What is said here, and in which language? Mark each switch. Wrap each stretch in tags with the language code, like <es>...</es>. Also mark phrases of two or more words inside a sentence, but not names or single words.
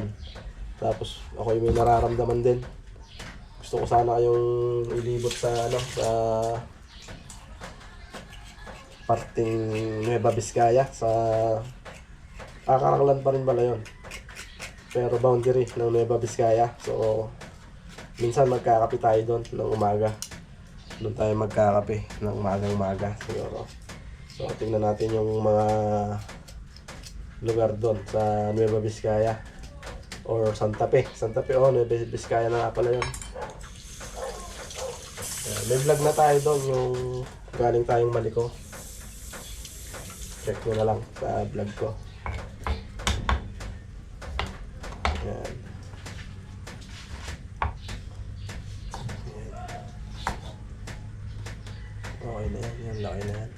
<tl>Tapos ako yung may nararamdaman din. Gusto ko sana kayong ilibot sa sa parting Nueva Vizcaya sa Karaklan pa rin pala yun. Pero boundary ng Nueva Vizcaya. So minsan magkakape tayo doon ng umaga. Doon tayo magkakape ng umagang-umaga siguro. So tingnan natin yung mga lugar doon sa Nueva Vizcaya or Santa Fe. Santa Fe, Nueva Vizcaya na nga pala yun. May vlog na tayo doon yung galing tayong Maliko. Check nyo na lang sa vlog ko. Yan. Okay na yan, yan laki na yan.</tl>